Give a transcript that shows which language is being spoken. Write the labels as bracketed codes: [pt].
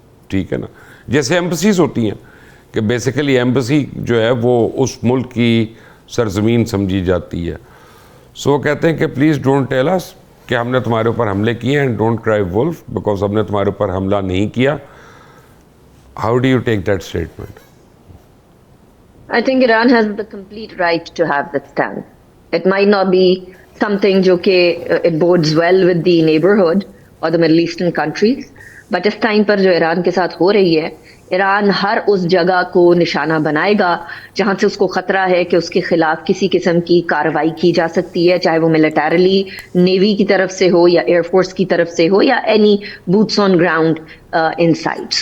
[ur] ٹھیک ہے نا؟ جیسے ایمبسیز ہوتی ہیں کہ بیسیکلی ایمبسی جو ہے وہ اس ملک کی سرزمین سمجھی جاتی ہے. سو وہ کہتے ہیں کہ [en] please don't tell us [ur] کہ ہم نے تمہارے اوپر حملے کیے ہیں، [en] don't cry wolf, [ur] بیکاز ہم نے تمہارے اوپر حملہ نہیں کیا. [en] How do you take that statement? I think Iran has the complete right to have that stand. It might not be something [ur] جو کہ [en] it bodes well with the neighborhood or the Middle Eastern countries, but [ur] اس time پر جو ایران کے ساتھ ہو رہی ہے، ایران ہر اس جگہ کو نشانہ بنائے گا جہاں سے اس کو خطرہ ہے کہ اس کے خلاف کسی قسم کی کارروائی کی جا سکتی ہے، چاہے وہ ملیٹریلی نیوی کی طرف سے ہو یا ایئر فورس کی طرف سے ہو یا [en] Any boots on ground inside.